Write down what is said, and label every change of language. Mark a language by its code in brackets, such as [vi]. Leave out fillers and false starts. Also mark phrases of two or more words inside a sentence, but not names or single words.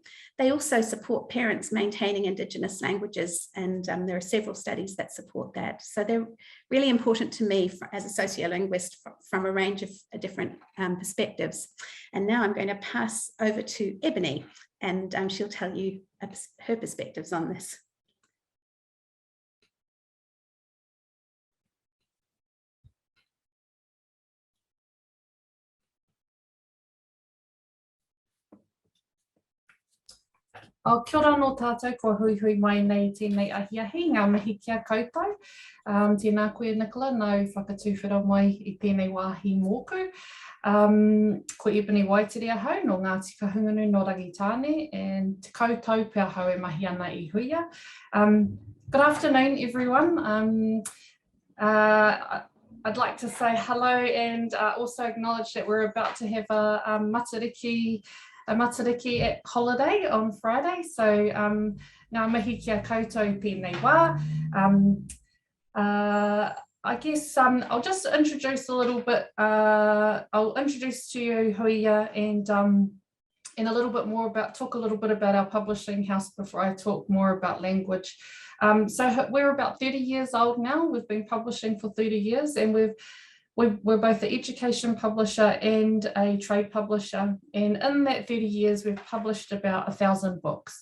[en] They also support parents maintaining Indigenous languages, and there are several studies that support that. So they're really important to me as a sociolinguist from a range of different perspectives. And now I'm going to pass over to Eboni, and she'll tell you her perspectives on this. [mi] Kia ora no tātou, ko hui hui mai nei tēnei ahiahi, ngā mihi kia koutou. Tēnā koe Nicola, nau whakatūwhera mai I tēnei wāhi mōku. Ko Eboni Waitere ahau no Ngāti Kahungunu no Rangitāne, and te koutou pia hau e mahi ana I Huia. [en] Good afternoon, everyone. I'd like to say hello and also acknowledge that we're about to have a matariki holiday on Friday, so [mi] ngā mihi kia koutou pēnei wā. [en] I guess I'll just introduce a little bit, I'll introduce to you Huia and a little bit more talk a little bit about our publishing house before I talk more about language. So we're about 30 years old now. We've been publishing for 30 years, and we're both an education publisher and a trade publisher, and in that 30 years we've published about 1,000 books.